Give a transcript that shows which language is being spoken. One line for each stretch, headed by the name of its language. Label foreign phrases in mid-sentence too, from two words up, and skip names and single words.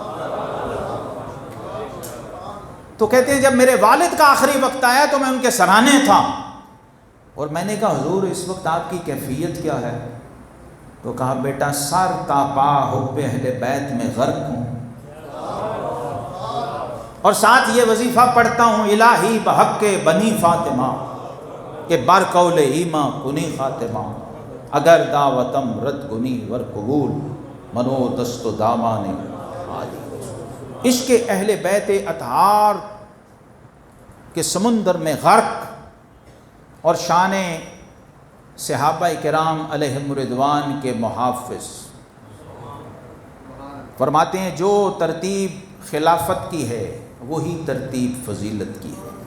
Urdu: تو کہتے ہیں جب میرے والد کا آخری وقت آیا تو میں ان کے سرانے تھا اور میں نے کہا حضور اس وقت آپ کی کیفیت کیا ہے؟ تو کہا بیٹا سر تا پا حب اہل بیت میں غرق ہوں اور ساتھ یہ وظیفہ پڑھتا ہوں
Persian: الہی بحق بنی فاطمہ کہ بر قول ایما کنی خاتمہ اگر دعوتم رد گنی ور قبول منو دست و دامان عالی۔
Urdu: عشق اہل بیت اطہار کے سمندر میں غرق اور شان صحابہ کرام علیہم رضوان کے محافظ فرماتے ہیں جو ترتیب خلافت کی ہے وہی ترتیب فضیلت کی ہے۔